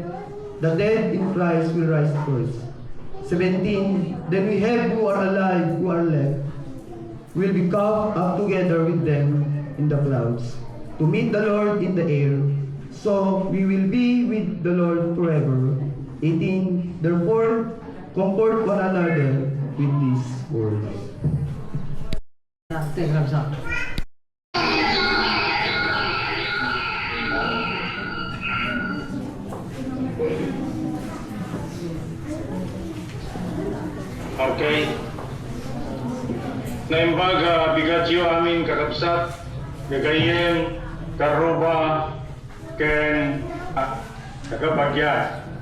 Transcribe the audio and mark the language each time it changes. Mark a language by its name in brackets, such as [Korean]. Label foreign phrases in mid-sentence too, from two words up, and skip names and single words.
[English] The dead in Christ will rise first. 17, then we have who are alive, who are left, will be caught up together with them in the clouds, to meet the Lord in the air. So we will be with the Lord forever. 18, therefore, comfort one another with these words. Okay. [Iloko] Naimbaga bigadyo amin kakabsat, gagayen, karuba, ken kakabagyan.